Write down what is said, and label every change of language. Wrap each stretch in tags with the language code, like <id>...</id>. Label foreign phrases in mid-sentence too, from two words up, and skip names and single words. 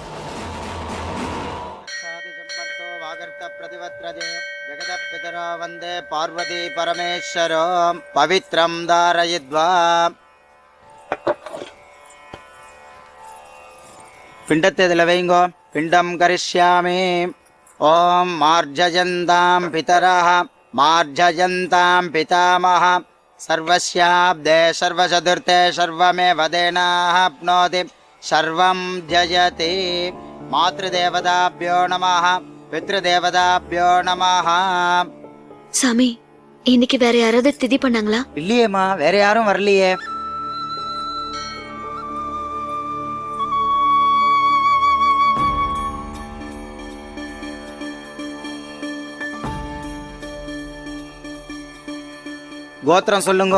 <sa>वन्दे पार्वती परमेश्वरो पवित्रं धारयित्वा.</sa> <ta>பிண்டத்தை இதில் வைங்கோ.</ta> <sa>पिण्डं करिष्यामि. ॐ मार्जयन्तां पितरः मार्जयन्तां पितामहः सर्वस्याब्दे सर्वचतुर्थे सर्वमेव देनाप्नोति सर्वं जयति मातृदेवताभ्यो नमः पितृदेवताभ्यो नमः</sa> <ta>சாமி இன்னைக்கு வேற யாராவது திதி பண்ணாங்களா? இல்லையேம்மா, வேற யாரும் வரலையே. கோத்திரம் சொல்லுங்க.</ta>